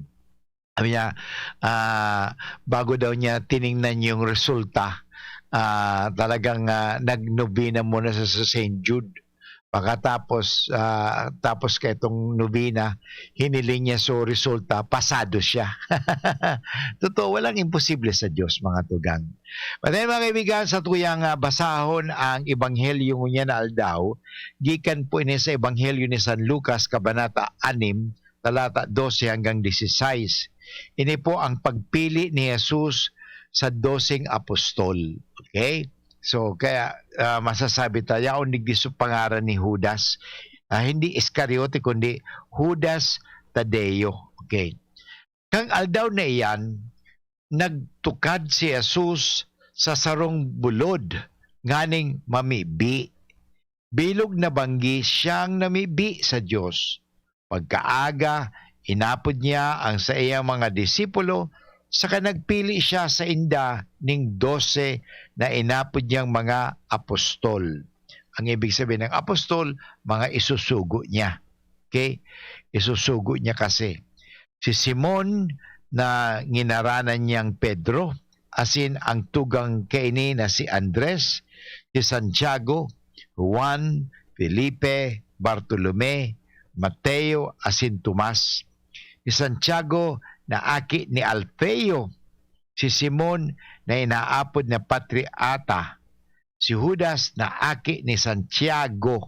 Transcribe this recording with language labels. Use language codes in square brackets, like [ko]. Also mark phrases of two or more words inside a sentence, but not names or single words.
[tl] Sabi niya, bago daw niya tiningnan yung resulta, talagang nagnobina muna sa St. Jude. Pagkatapos, tapos kay itong nobina, hiniling niya so resulta, pasado siya. Totoo, walang imposible sa Diyos, mga tugang. [en] But then, [bik] mga kaibigan, sa tuyang basahon ang Ebanghelyo niya na aldaw, gikan po ini sa Ebanghelyo ni San Lucas, Kabanata 6, talata 12 hanggang 16. Ini po ang pagpili ni Jesus sa 12 apostol. [tl] Okay? So, kaya masasabi tayo, ang nigdiso pangaran ni Judas, hindi Iscariote, kundi Judas Tadeo. Okay? [bik] Kang aldaw na iyan, nagtukad si Jesus sa sarong bulod, nganing mamibi. Bilog na banggi siyang namibi sa Diyos. Pagkaaga, inapod niya ang sa iyang mga disipulo, saka nagpili siya sa inda ning 12 na inapod niyang mga apostol. [tl] Ang ibig sabihin ng apostol, mga isusugo niya. Okay? Isusugo niya kasi. [bik] Si Simon na nginaranan niyang Pedro, asin ang tugang kaini na si Andres, si Santiago, Juan, Felipe, Bartolome, Mateo, asin Tomas, si Santiago na aki ni Alfeo, si Simon na inaapod na Patriata, si Judas na aki ni Santiago.